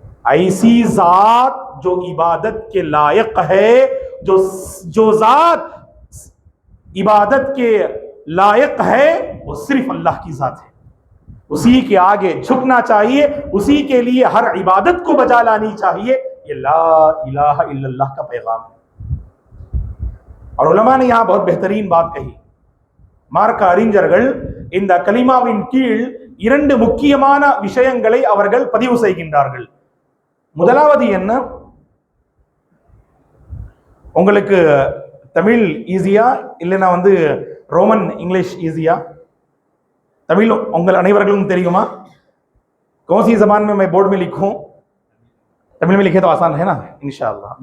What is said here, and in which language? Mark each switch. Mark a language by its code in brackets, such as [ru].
[hi] ऐसी जात जो इबादत के लायक है, जो जात इबादत के लायक है, वो सिर्फ अल्लाह की जात है। उसी के आगे झुकना चाहिए, उसी के लिए हर इबादत को बजा लानी चाहिए। ये ला इलाहा इल्लल्लाह का पैगाम है। और उलमा ने यहां बहुत बेहतरीन बात कही। [ta] மார்க்க அறிஞர்கள் இந்த கலிமாவின் கீழ் இரண்டு முக்கியமான விஷயங்களை அவர்கள் பதிவு செய்கின்றார்கள். முதலாவது என்ன, உங்களுக்கு தமிழ் ஈஸியா இல்லைன்னா ரோமன் இங்கிலீஷ் ஈஸியா? தமிழ் உங்கள் அனைவர்களும் தெரியுமா? [hi] कौन सी जबान में मैं बोर्ड में लिखूं? तमिल में लिखे तो आसान है ना, इंशाअल्लाह।